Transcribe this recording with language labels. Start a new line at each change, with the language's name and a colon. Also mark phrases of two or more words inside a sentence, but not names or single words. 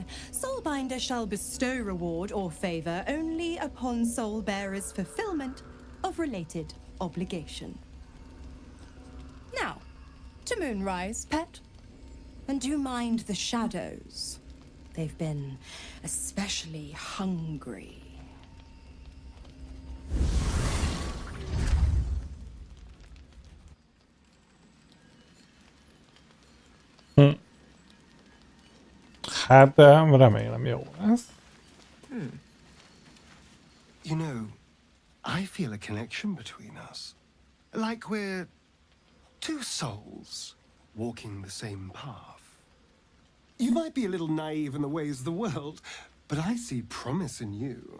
English: Soulbinder shall bestow reward or favor only upon soul bearer's fulfillment of related obligation. Now, to Moonrise, pet. And do mind the shadows. They've been especially hungry.
Hungarian: Hát remélem jó lesz.
English: You know, I feel a connection between us. Like we're two souls walking the same path. You might be a little naive in the ways of the world, but I see promise in you.